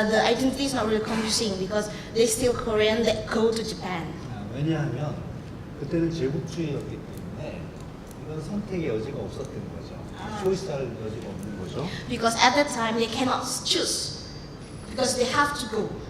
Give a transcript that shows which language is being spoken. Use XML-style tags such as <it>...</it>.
<en>The identity is not really confusing because they still Korean that go to Japan.</en> <ko>왜냐하면 그때는 제국주의였기 때문에 이건 선택의 여지가 없었던 거죠. 초이스할 여지가 없는 거죠.</ko> <en>Because at that time they cannot choose because they have to go.</en>